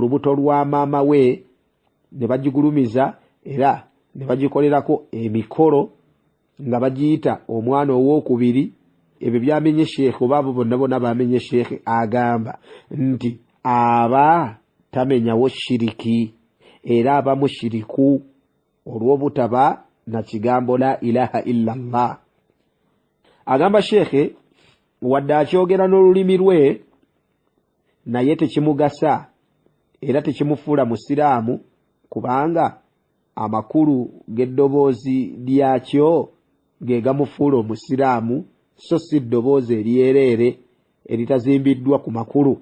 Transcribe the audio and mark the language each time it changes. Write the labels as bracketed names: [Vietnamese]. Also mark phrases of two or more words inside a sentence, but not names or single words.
[Ganda] lubuto lwa maama we ne bagigulumiza era ne bagikolerako emikolo nga bagiyita omwana ow'okubiri ebyo byamenye Sheikh oba abo bonna bonna bamenye Sheikh agamba nti aba tamenyawo shiriki era aba mushiriku olw'obutaba na kigambo [Arabic] لا إله إلا الله. [Ganda] Agamba shekhe wadde akyogera n'olulimi lwe naye tekimugasa era tekimufuula musiraamu, kubanga amakulu g'eddoboozi lyakyo ge gamufuula omusiraamu, so si ddoboozi eryereere eritazimbiddwa ku makulu.